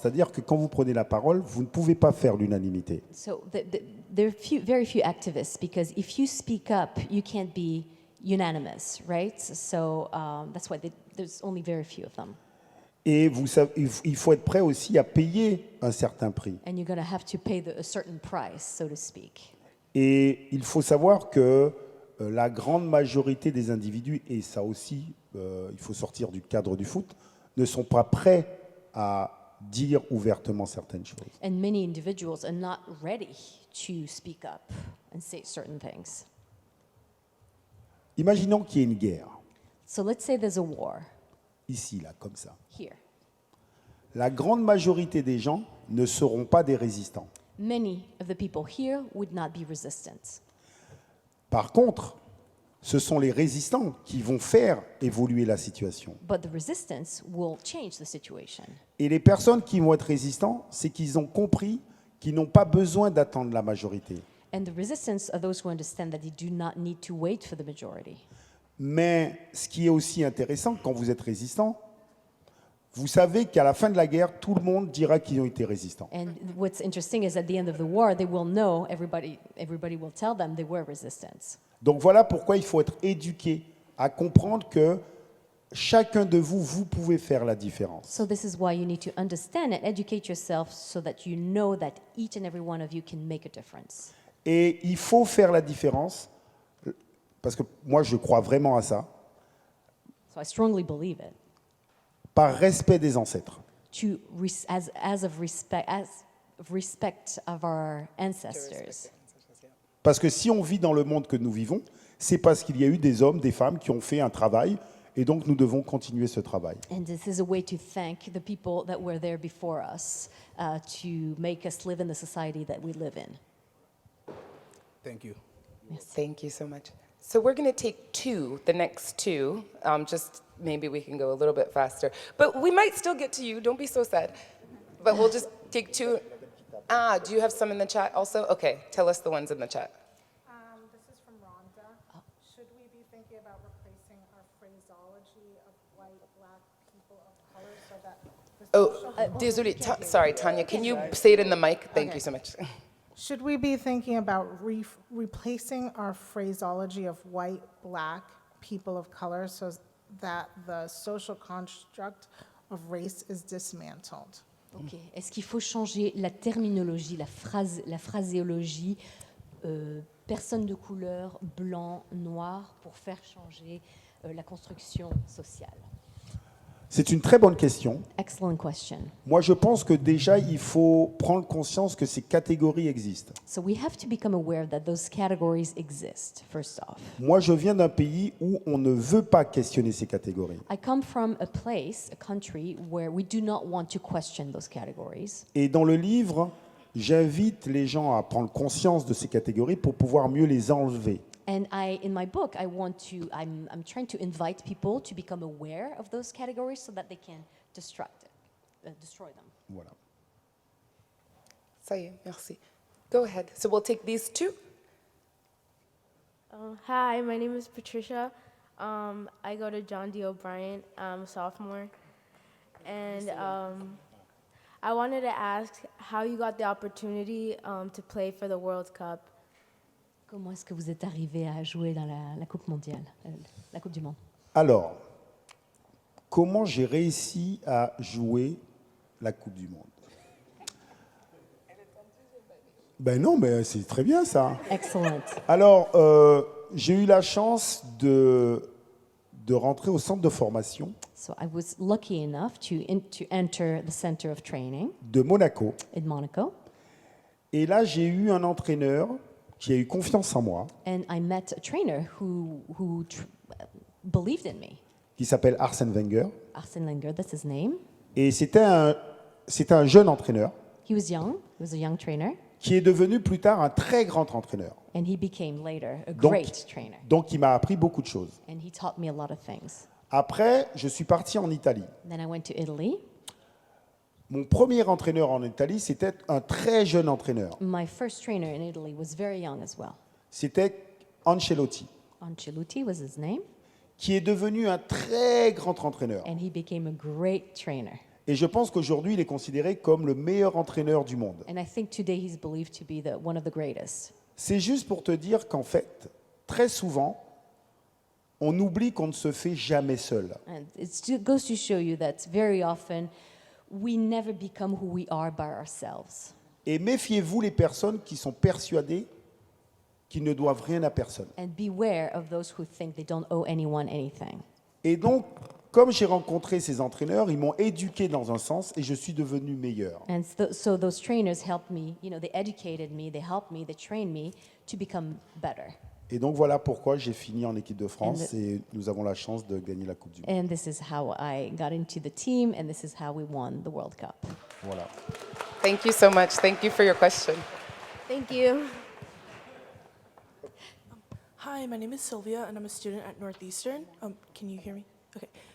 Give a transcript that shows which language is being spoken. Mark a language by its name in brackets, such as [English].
[French] C'est-à-dire que quand vous prenez la parole, vous ne pouvez pas faire l'unanimité. [English] So there are very few activists because if you speak up, you can't be unanimous, right? So that's why there's only very few of them. [French] Et vous savez, il faut être prêt aussi à payer un certain prix. [English] And you're going to have to pay a certain price, so to speak. [French] Et il faut savoir que la grande majorité des individus, et ça aussi, il faut sortir du cadre du foot, ne sont pas prêts à dire ouvertement certaines choses. [English] And many individuals are not ready to speak up and say certain things. [French] Imaginons qu'il y ait une guerre, [English] So let's say there's a war [French] ici, là, comme ça. [English] here. [French] La grande majorité des gens ne seront pas des résistants. [English] Many of the people here would not be resistant. [French] Par contre, ce sont les résistants qui vont faire évoluer la situation. [English] But the resistance will change the situation. [French] Et les personnes qui vont être résistants, c'est qu'ils ont compris qu'ils n'ont pas besoin d'attendre la majorité. [English] And the resistance are those who understand that they do not need to wait for the majority. [French] Mais ce qui est aussi intéressant, quand vous êtes résistant, vous savez qu'à la fin de la guerre, tout le monde dira qu'ils ont été résistants. [English] And what's interesting is at the end of the war, they will know, everybody will tell them they were resistance. [French] Donc voilà pourquoi il faut être éduqué à comprendre que chacun de vous, vous pouvez faire la différence. [English] So this is why you need to understand and educate yourself so that you know that each and every one of you can make a difference. [French] Et il faut faire la différence, parce que moi je crois vraiment à ça, [English] So I strongly believe it. [French] par respect des ancêtres. [English] To as of respect of our ancestors. [French] Parce que si on vit dans le monde que nous vivons, c'est parce qu'il y a eu des hommes, des femmes qui ont fait un travail, et donc nous devons continuer ce travail. [English] And this is a way to thank the people that were there before us to make us live in the society that we live in. Thank you. Thank you so much. So we're going to take the next two. Just maybe we can go a little bit faster. But we might still get to you. Don't be so sad. But we'll just take two. Do you have some in the chat also? Okay, tell us the ones in the chat. This is from Rhonda. Should we be thinking about replacing our phraseology of white, black people of color so that the social... [French] Désolé. [English] Sorry, Tanya. Can you say it in the mic? Thank you so much. Should we be thinking about replacing our phraseology of white, black people of color so that the social construct of race is dismantled? Ok. [French] Est-ce qu'il faut changer la terminologie, la phraséologie personne de couleur, blanc, noir, pour faire changer la construction sociale? C'est une très bonne question. [English] Excellent question. [French] Moi, je pense que déjà, il faut prendre conscience que ces catégories existent. [English] So we have to become aware that those categories exist, first off. [French] Moi, je viens d'un pays où on ne veut pas questionner ces catégories. [English] I come from a place, a country, where we do not want to question those categories. [French] Et dans le livre, j'invite les gens à prendre conscience de ces catégories pour pouvoir mieux les enlever. [English] And in my book, I'm trying to invite people to become aware of those categories so that they can destroy them. [French] Voilà. Ça y est, merci. [English] Go ahead. So we'll take these two. Hi, my name is Patricia. I go to John D. O'Brien. I'm a sophomore. And I wanted to ask how you got the opportunity to play for the World Cup. [French] Comment est-ce que vous êtes arrivé à jouer dans la Coupe mondiale, la Coupe du Monde? Alors, comment j'ai réussi à jouer la Coupe du Monde? Ben non, mais c'est très bien ça. [English] Excellent. [French] Alors, j'ai eu la chance de rentrer au centre de formation [English] So I was lucky enough to enter the center of training [French] de Monaco. [English] in Monaco. [French] Et là, j'ai eu un entraîneur qui a eu confiance en moi, [English] And I met a trainer who believed in me. [French] qui s'appelle Arsène Wenger. [English] Arsène Wenger, that's his name. [French] Et c'était un jeune entraîneur [English] He was young. He was a young trainer. [French] qui est devenu plus tard un très grand entraîneur. [English] And he became later a [French] Donc, [English] great trainer. [French] donc il m'a appris beaucoup de choses. [English] And he taught me a lot of things. [French] Après, je suis parti en Italie. [English] Then I went to Italy. [French] Mon premier entraîneur en Italie, c'était un très jeune entraîneur. [English] My first trainer in Italy was very young as well. [French] C'était Ancelotti, [English] Ancelotti was his name. [French] qui est devenu un très grand entraîneur. [English] And he became a great trainer. [French] Et je pense qu'aujourd'hui, il est considéré comme le meilleur entraîneur du monde. [English] And I think today he's believed to be one of the greatest. [French] C'est juste pour te dire qu'en fait, très souvent, on oublie qu'on ne se fait jamais seul. [English] And it goes to show you that very often we never become who we are by ourselves. [French] Et méfiez-vous les personnes qui sont persuadées qu'ils ne doivent rien à personne. [English] And beware of those who think they don't owe anyone anything. [French] Et donc, comme j'ai rencontré ces entraîneurs, ils m'ont éduqué dans un sens et je suis devenu meilleur. [English] And so those trainers helped me, they educated me, they helped me, they trained me to become better. [French] Et donc voilà pourquoi j'ai fini en équipe de France [English] And [French] et nous avons la chance de gagner la Coupe du Monde. [English] And this is how I got into the team, and this is how we won the World Cup. [French] Voilà. [English] Thank you so much. Thank you for your question. Thank you. Hi, my name is Sylvia, and I'm a student at Northeastern. Can you hear me? Okay.